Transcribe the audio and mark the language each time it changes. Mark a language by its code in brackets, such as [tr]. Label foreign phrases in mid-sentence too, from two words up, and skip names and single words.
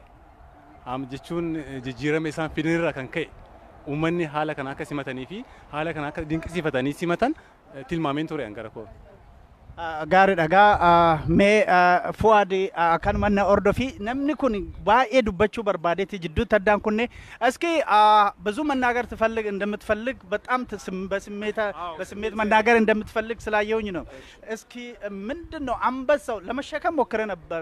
[om] Jechuun jijjiirama isaan fidanirraa kan ka'e. Uummanni haala kana akka simatanii fi haala kana akka dinqisiifatanii simatan tilmaameen ture angara koo. Gaariidha gaa mee Fuad akkanuma na ordofi namni kun baay'ee dubbachuu barbaadeeti jidduutti addaan kunne [am] እስኪ ብዙ መናገር ትፈልግ እንደምትፈልግ በጣም በስሜት መናገር እንደምትፈልግ ስላየውኝ ነው። እስኪ ምንድነው አንበሳው ለመሸከም ሞክረ ነበር?